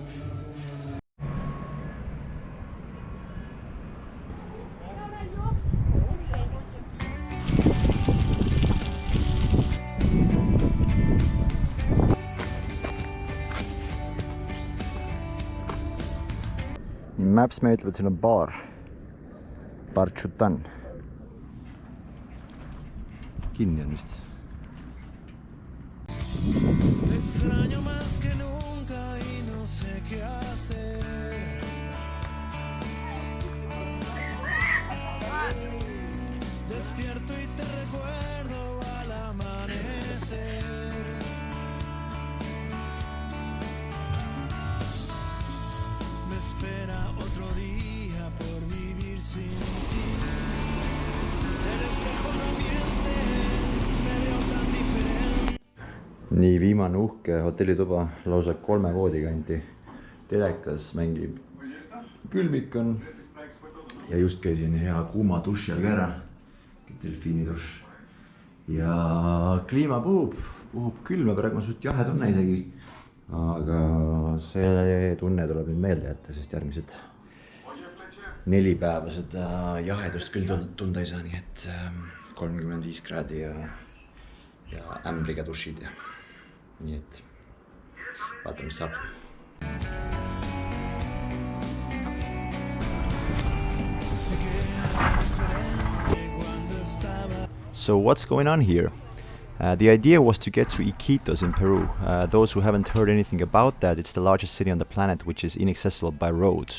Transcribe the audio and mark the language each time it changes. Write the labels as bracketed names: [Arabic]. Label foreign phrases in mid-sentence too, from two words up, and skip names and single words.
[Estonian] Maps me ütleb, et siin on baar. Bar Chutan. Kinni on vist. [Spanish] Extraño más que nunca y no sé qué hacer. Despierto y te recuerdo al amanecer. Me espera otro día por vivir sin ti. El espejo no miente, me veo tan diferente. [Estonian] Nii viimane uhke hotellituba, lausa 3 voodi kanti. Telekas mängib, külmik on ja just käisin hea kuuma duši all ka ära. Delfiiniduš. Ja kliima puhub külma, praegu on suht jahe tunne isegi. Aga see tunne tuleb nüüd meelde jätta, sest järgmised 4 päevased jahedust küll tunda ei saa, nii et 35 kraadi ja ämbriga dušid ja nii et vaata, mis saab. [English] So what's going on here? The idea was to get to Iquitos in Peru. Those who haven't heard anything about that, it's the largest city on the planet which is inaccessible by road.